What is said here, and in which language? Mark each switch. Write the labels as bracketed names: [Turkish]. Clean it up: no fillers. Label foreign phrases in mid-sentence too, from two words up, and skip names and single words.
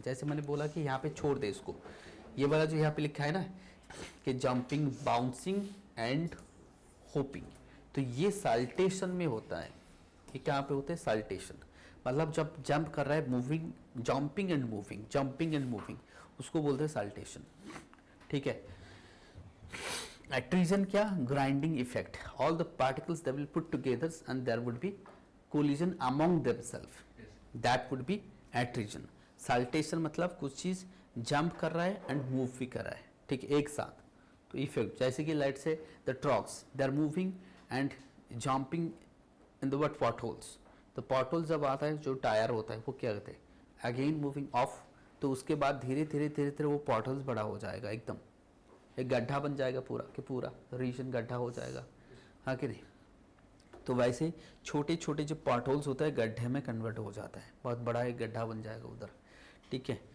[Hindi] जैसे मैंने बोला कि यहाँ पे छोड़ दे इसको, ये वाला जो यहाँ पे लिखा है ना कि [English] jumping, bouncing and hopping, [Hindi] तो ये साल्टेशन में होता है। ये कहाँ पे होता है? साल्टेशन। मतलब जब जंप कर रहा है, [English] moving, jumping and moving, jumping and moving, [Hindi] उसको बोलते हैं साल्टेशन। ठीक है। Attrition क्या? [English] Grinding effect. All the particles they will put together and there would be collision among themselves. That would be attrition. [Hindi] Saltation मतलब कुछ चीज़ जंप कर रहा है [English] and move [Hindi] भी कर रहा है, ठीक है, एक साथ। [English] तो इफेक्ट [Hindi] जैसे कि [English] लाइट से the trucks they are moving and jumping in the what potholes. [Hindi] तो पॉटहोल जब आता है, जो टायर होता है वो क्या कहते हैं, [English] again moving off, [Hindi] तो उसके बाद धीरे धीरे धीरे धीरे वो पॉटहोल्स बड़ा हो जाएगा, एकदम एक गड्ढा बन जाएगा, पूरा कि पूरा रीजन गड्ढा हो जाएगा, हाँ कि नहीं। तो वैसे छोटे छोटे जो पॉटहोल्स होता है गड्ढे में कन्वर्ट हो जाता है, बहुत बड़ा एक गड्ढा बन जाएगा उधर, ठीक है।